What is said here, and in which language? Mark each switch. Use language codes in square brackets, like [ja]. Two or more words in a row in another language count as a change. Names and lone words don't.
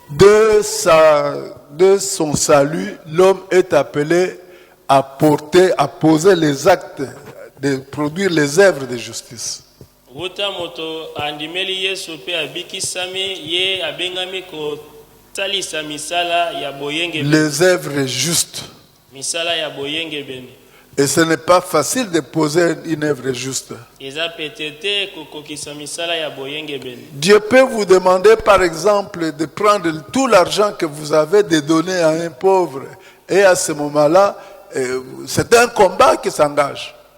[fr] De son salut, l'homme est appelé à poser les actes, de produire les œuvres de justice. [ln] Wuta moto andimeli Yesu pe abikisami ye abengami kotalisa misala ya boyenge bene. [fr] Les œuvres justes. [ln] Misala ya boyenge bene. [fr] Et ce n'est pas facile de poser une œuvre juste. Dieu peut vous demander, par exemple, de prendre tout l'argent que vous avez, de donner à un pauvre. Et à ce moment-là, c'est un combat qui s'engage.